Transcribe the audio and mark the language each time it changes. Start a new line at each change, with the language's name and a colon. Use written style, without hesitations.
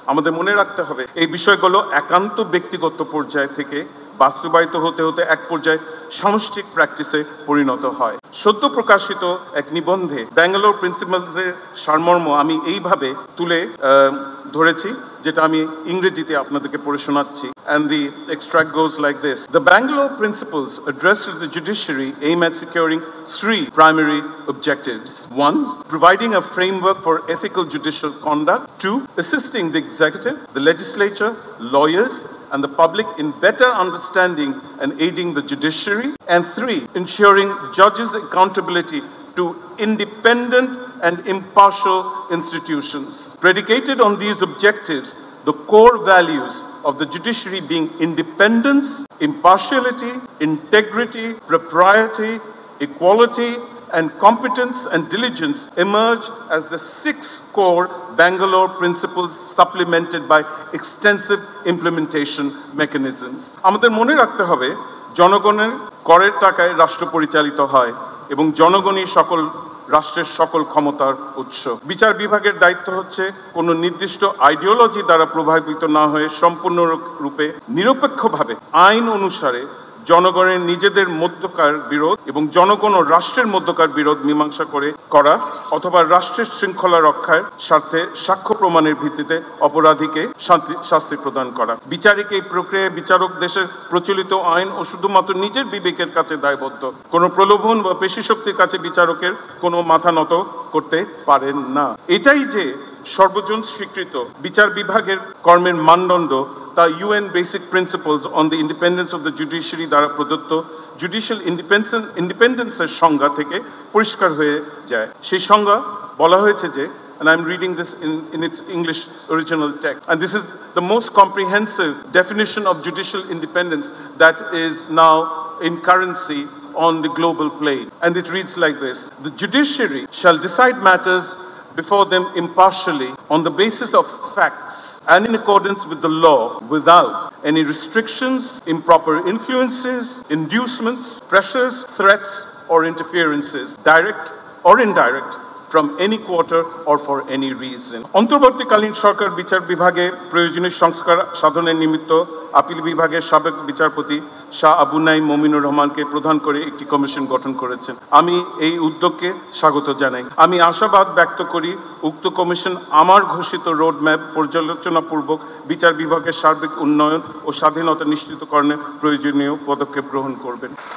Bangla: আমাদের মনে রাখতে হবে এই বিষয়গুলো একান্ত ব্যক্তিগত পর্যায় থেকে বাস্তবায়িত হতে হতে এক পর্যায়ে সামষ্টিক প্র্যাকটিসে পরিণত হয়। সদ্য প্রকাশিত এক নিবন্ধে ব্যাঙ্গালোর প্রিন্সিপালসের সারমর্ম আমি এইভাবে তুলে ধরেছি, যেটা আমি ইংরেজিতে আপনাদেরকে পড়ে শোনাচ্ছি।
English: And the extract goes like this. The Bangalore principles addressed to the judiciary aim at securing three primary objectives. One, providing a framework for ethical judicial conduct. Two, assisting the executive, the legislature, lawyers, and the public in better understanding and aiding the judiciary. And three, ensuring judges' accountability to independent and impartial institutions. Predicated on these objectives, the core values of the judiciary being independence, impartiality, integrity, propriety, equality, and competence and diligence emerge as the six core Bangalore principles supplemented by extensive implementation mechanisms.
Bangla: আমাদের মনে রাখতে হবে জনগণের করের টাকায় রাষ্ট্র পরিচালিত হয় এবং জনগণই সকল রাষ্ট্রের সকল ক্ষমতার উৎস। বিচার বিভাগের দায়িত্ব হচ্ছে কোনো নির্দিষ্ট আইডিওলজি দ্বারা প্রভাবিত না হয়ে সম্পূর্ণরূপে নিরপেক্ষভাবে আইন অনুসারে জনগণের নিজেদের মধ্যকার বিরোধ এবং জনগণ ও রাষ্ট্রের মধ্যকার বিরোধ মীমাংসা করা অথবা রাষ্ট্রের শৃঙ্খলা রক্ষার স্বার্থে সাক্ষ্য প্রমাণের ভিত্তিতে অপরাধীকে শাস্তি প্রদান করা। বিচারিক এই প্রক্রিয়ায় বিচারক দেশের প্রচলিত আইন ও শুধুমাত্র নিজের বিবেকের কাছে দায়বদ্ধ। কোনো প্রলোভন বা পেশিশক্তির কাছে বিচারকের কোনো মাথা নত করতে পারেন না। এটাই যে সর্বজন স্বীকৃত বিচার বিভাগের কর্মের মানদণ্ড তা UN Basic Principles on the Independence of the Judiciary দ্বারা প্রদত্ত জুডিশিয়াল ইন্ডিপেন্ডেন্সের সংজ্ঞা থেকে পরিষ্কার হয়ে যায়। সেই সংজ্ঞা বলা হয়েছে যে,
English: and I'm reading this in its English original text, and this is the most comprehensive definition of judicial independence that is now in currency on the global plane, and it reads like this: the judiciary shall decide matters before them impartially on the basis of facts and in accordance with the law without any restrictions, improper influences, inducements, pressures, threats or interferences, direct or indirect, from any quarter or for any reason.
Bangla: অন্তর্বর্তীকালীন সরকার বিচার বিভাগে প্রয়োজনীয় সংস্কার সাধনের নিমিত্ত appeal বিভাগের সাবেক বিচারপতি শাহ আবু নাঈম মমিনুর রহমানকে প্রধান করে একটি কমিশন গঠন করেছেন। আমি এই উদ্যোগকে স্বাগত জানাই। আমি আশাবাদ ব্যক্ত করি উক্ত কমিশন আমার ঘোষিত রোডম্যাপ পর্যালোচনাপূর্বক বিচার বিভাগের সার্বিক উন্নয়ন ও স্বাধীনতা নিশ্চিতকরণে প্রয়োজনীয় পদক্ষেপ গ্রহণ করবেন।